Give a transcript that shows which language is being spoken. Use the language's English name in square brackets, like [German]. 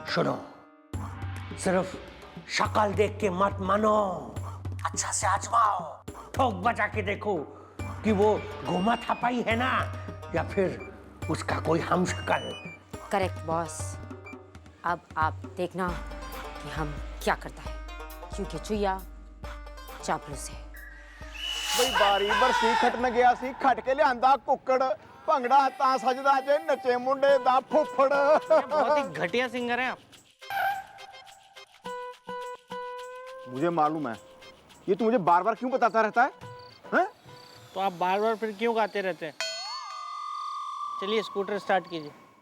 [Hindi] सुनो, सिर्फ शक्ल देख के मत मानो, अच्छा से आजमाओ, ठोक बजा के देखो कि वो गोमा थापाई है ना या फिर उसका कोई हमशक्ल। करेक्ट बॉस, अब आप देखना कि हम क्या करता है, क्योंकि चुया चापलूस है। [Punjabi] ਬਈ ਬਾਰੀ ਬਰਸੀ ਖਟਣ ਗਿਆ ਸੀ, ਖਟ ਕੇ ਲਿਆਂਦਾ ਕੁੱਕੜ, ਭੰਗੜਾ ਤਾਂ ਸਜਦਾ ਜੇ ਨੱਚੇ ਮੁੰਡੇ ਦਾ ਫੁੱਫੜ। [Hindi] बहुत ही घटिया सिंगर है आप। मुझे मालूम है, ये तू मुझे बार बार क्यों बताता रहता है? हैं? तो आप बार बार फिर क्यों गाते रहते हैं? चलिए स्कूटर स्टार्ट कीजिए।